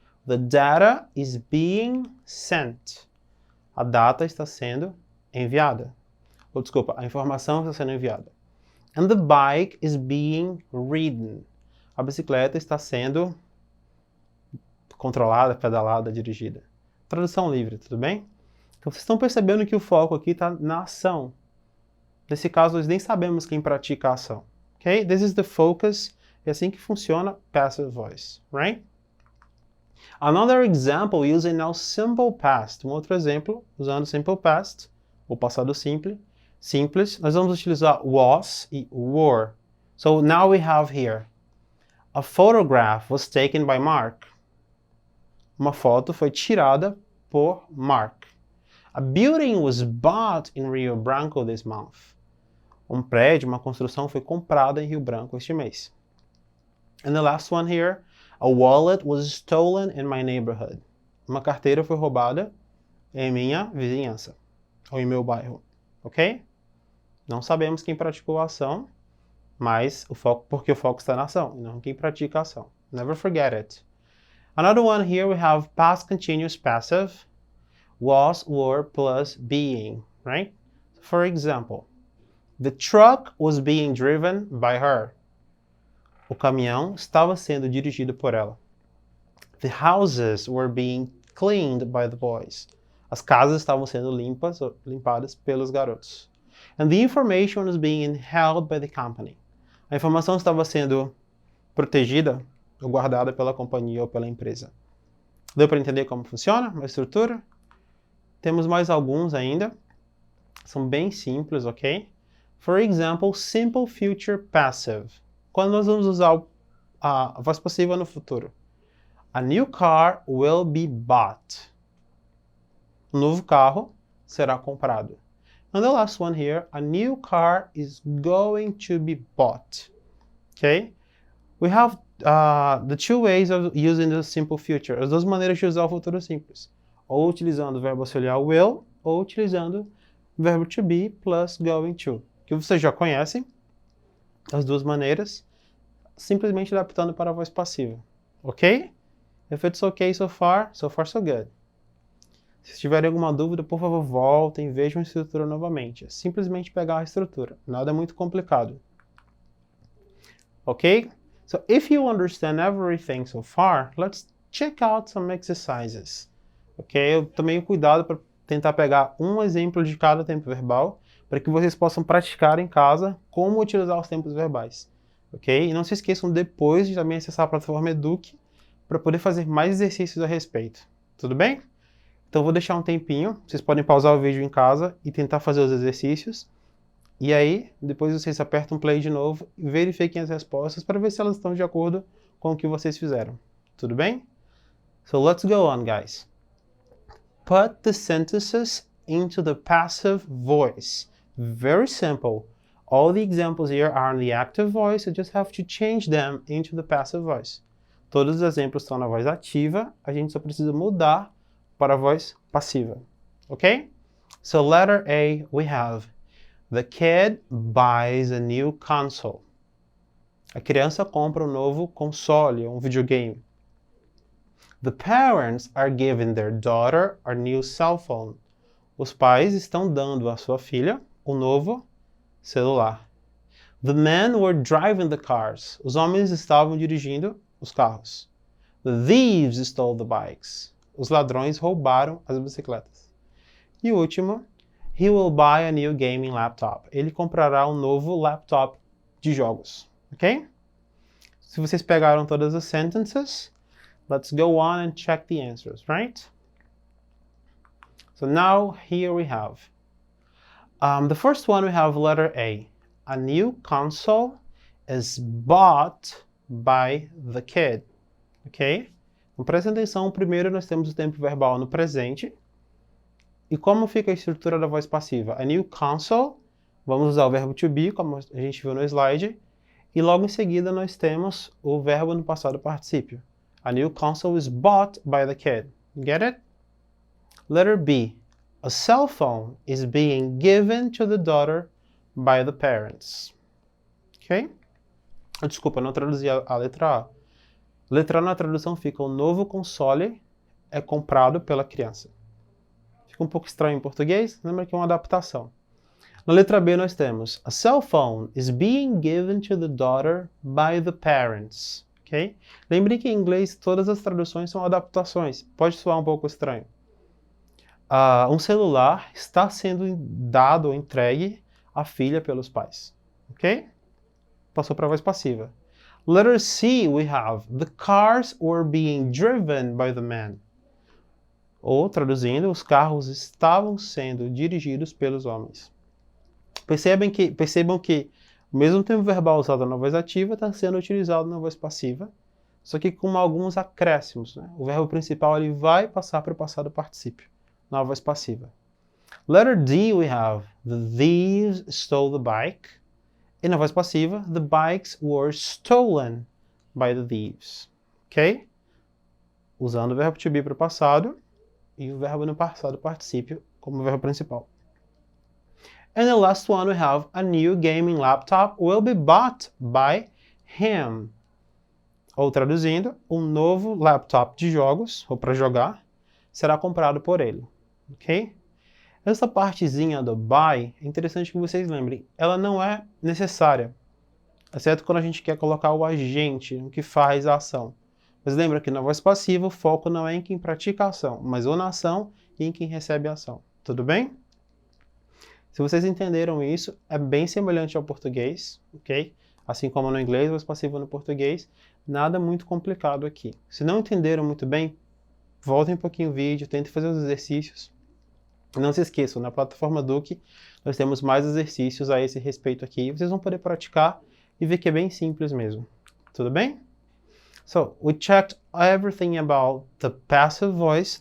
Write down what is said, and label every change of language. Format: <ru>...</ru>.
<en>The data is being sent.</en> <pt>A data está sendo enviada. Ou desculpa, a informação está sendo enviada.</pt> <en>And the bike is being ridden.</en> <pt>A bicicleta está sendo controlada, pedalada, dirigida. Tradução livre, tudo bem? Então vocês estão percebendo que o foco aqui está na ação. Nesse caso, nós nem sabemos quem pratica a ação.</pt> <en>Okay? This is the focus.</en> <pt>É assim que funciona</pt> <en>passive voice, right? Another example using now simple past.</en> <pt>Um outro exemplo usando</pt> <en>simple past,</en> <pt>o passado simples. Nós vamos utilizar was e were.</pt> <en>So now we have here, a photograph was taken by Mark.</en> <pt>Uma foto foi tirada por Mark.</pt> <en>A building was bought in Rio Branco this month.</en> <pt>Um prédio, uma construção foi comprada em Rio Branco este mês.</pt> <en>And the last one here, a wallet was stolen in my neighborhood.</en> <pt>Uma carteira foi roubada em minha vizinhança, ou em meu bairro, ok? Não sabemos quem praticou a ação, mas porque o foco está na ação, e não quem pratica a ação.</pt> <en>Never forget it. Another one here we have past continuous passive, was, were, plus being, right? For example, the truck was being driven by her.</en> <pt>O caminhão estava sendo dirigido por ela.</pt> <en>The houses were being cleaned by the boys.</en> <pt>As casas estavam sendo limpadas pelos garotos.</pt> <en>And the information was being held by the company.</en> <pt>A informação estava sendo protegida ou guardada pela companhia ou pela empresa. Deu para entender como funciona a estrutura? Temos mais alguns ainda. São bem simples, ok?</pt> <en>For example, simple future passive.</en> <pt>Quando nós vamos usar a voz passiva no futuro.</pt> <en>A new car will be bought.</en> <pt>Um novo carro será comprado.</pt> <en>And the last one here, a new car is going to be bought. Okay? We have the two ways of using the simple future.</en> <pt>As duas maneiras de usar o futuro simples. Ou utilizando o verbo auxiliar will, ou utilizando o verbo to be plus going to. Que vocês já conhecem, as duas maneiras, simplesmente adaptando para a voz passiva. Ok?</pt> <en>If it's okay so far so good.</en> <pt>Se tiverem alguma dúvida, por favor, voltem e vejam a estrutura novamente. É simplesmente pegar a estrutura. Nada muito complicado. Ok? So, if you understand everything so far, let's check out some exercises. Ok? Eu tomei cuidado para tentar pegar um exemplo de cada tempo verbal, para que vocês possam praticar em casa como utilizar os tempos verbais. Ok? E não se esqueçam depois de também acessar a plataforma Eduque para poder fazer mais exercícios a respeito. Tudo bem? Então vou deixar um tempinho, vocês podem pausar o vídeo em casa e tentar fazer os exercícios. E aí, depois vocês apertam play de novo e verifiquem as respostas para ver se elas estão de acordo com o que vocês fizeram. Tudo bem?</pt> <en>So let's go on, guys. Put the sentences into the passive voice. Very simple. All the examples here are in the active voice, you just have to change them into the passive voice.</en> <pt>Todos os exemplos estão na voz ativa, a gente só precisa mudar para a voz passiva. Ok?</pt> <en>So letter A, we have the kid buys a new console.</en> <pt>A criança compra um novo console, um videogame.</pt> <en>The parents are giving their daughter a new cell phone.</en> <pt>Os pais estão dando à sua filha um novo celular.</pt> <en>The men were driving the cars.</en> <pt>Os homens estavam dirigindo os carros.</pt> <en>The thieves stole the bikes.</en> <pt>Os ladrões roubaram as bicicletas. E o último,</pt> <en>He will buy a new gaming laptop.</en> <pt>Ele comprará um novo laptop de jogos.</pt> <en>Ok?</en> <pt>Se vocês pegaram todas as</pt> <en>sentences, let's go on and check the answers, right? So now here we have. The first one we have letter A. A new console is bought by the kid. Ok?</en> <pt>Então presta atenção, primeiro nós temos o tempo verbal no presente. E como fica a estrutura da voz passiva?</pt> <en>A new console,</en> <pt>vamos usar o verbo to be, como a gente viu no slide. E logo em seguida nós temos o verbo no passado particípio.</pt> <en>A new console is bought by the kid. Get it? Letter B. A cell phone is being given to the daughter by the parents. Ok?</en> <pt>Desculpa, não traduzi a letra A. Letra A na tradução fica: o novo console é comprado pela criança. Fica um pouco estranho em português, lembra que é uma adaptação. Na letra B nós temos:</pt> <en>a cell phone is being given to the daughter by the parents. Ok?</en> <pt>Lembre que em inglês todas as traduções são adaptações. Pode soar um pouco estranho. Um celular está sendo dado ou entregue à filha pelos pais. Ok? Passou para a voz passiva.</pt> <en>Letter C, we have: the cars were being driven by the men.</en> <pt>Ou, traduzindo, os carros estavam sendo dirigidos pelos homens. Percebam que o mesmo tempo verbal usado na voz ativa está sendo utilizado na voz passiva, só que com alguns acréscimos, né? O verbo principal ele vai passar para o passado particípio, na voz passiva.</pt> <en>Letter D, we have: the thieves stole the bike.</en> <pt>E na voz passiva,</pt> <en>the bikes were stolen by the thieves. Ok?</en> <pt>Usando o verbo to be para o passado e o verbo no passado particípio como verbo principal.</pt> <en>And the last one we have: a new gaming laptop will be bought by him.</en> <pt>Ou traduzindo, um novo laptop de jogos, ou para jogar, será comprado por ele. Ok? Essa partezinha do buy, é interessante que vocês lembrem, ela não é necessária, exceto quando a gente quer colocar o agente, o que faz a ação. Mas lembra que na voz passiva o foco não é em quem pratica a ação, mas ou na ação e em quem recebe a ação. Tudo bem? Se vocês entenderam isso, é bem semelhante ao português, ok? Assim como no inglês, voz passiva no português, nada muito complicado aqui. Se não entenderam muito bem, voltem um pouquinho o vídeo, tentem fazer os exercícios. Não se esqueçam, na plataforma Duque, nós temos mais exercícios a esse respeito aqui. Vocês vão poder praticar e ver que é bem simples mesmo. Tudo bem?</pt> <en>So, we checked everything about the passive voice.</en>